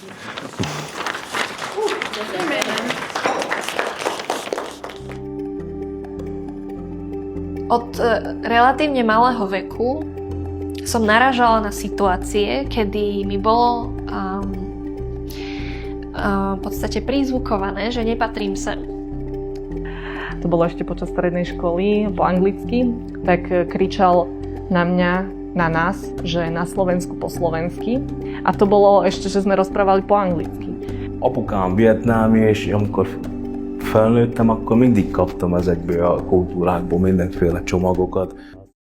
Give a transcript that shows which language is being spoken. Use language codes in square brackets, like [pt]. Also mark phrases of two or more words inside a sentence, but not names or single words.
[sk] Od relatívne malého veku som narážala na situácie, kedy mi bolo v podstate prízvukované, že nepatrím sem. To bolo ešte počas strednej školy po anglicky, tak kričal na mňa, na nás, že na Slovensku po slovensky. A to bolo ešte, že sme rozprávali po anglicky. [hu] Apukám vietnámi, és amikor felnőttem, akkor mindig kaptam ezekből a kultúrákból mindenféle csomagokat.